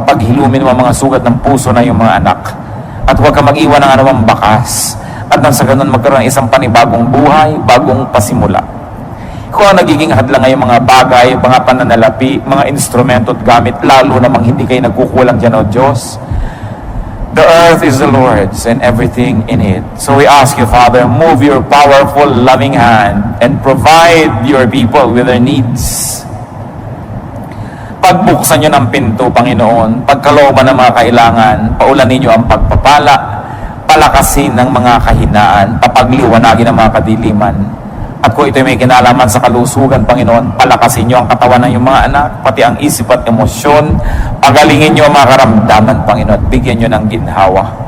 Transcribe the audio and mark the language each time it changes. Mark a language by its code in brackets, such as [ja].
[tl] Papaghilumin mo ang mga sugat ng puso na iyong mga anak. At huwag ka mag-iwan ng anumang bakas. At nang sa ganun magkaroon ng isang panibagong buhay, bagong pasimula. Kung ang nagiging hadlang ngayong mga bagay, mga pananalapi, mga instrumento at gamit, lalo namang hindi kayo nagkukulang dyan, O Diyos. [en] The earth is the Lord's and everything in it. So we ask you, Father, move your powerful, loving hand and provide your people with their needs. [tl] Pagbuksan nyo ng pinto, Panginoon, pagkalooban ng mga kailangan, paulanin nyo ang pagpapala, palakasin ng mga kahinaan, papagliwanagin ng mga kadiliman. At kung ito may kinalaman sa kalusugan, Panginoon, palakasin nyo ang katawan ng iyong mga anak, pati ang isip at emosyon, pagalingin nyo ang mga karamdaman, Panginoon, at bigyan nyo ng ginhawa.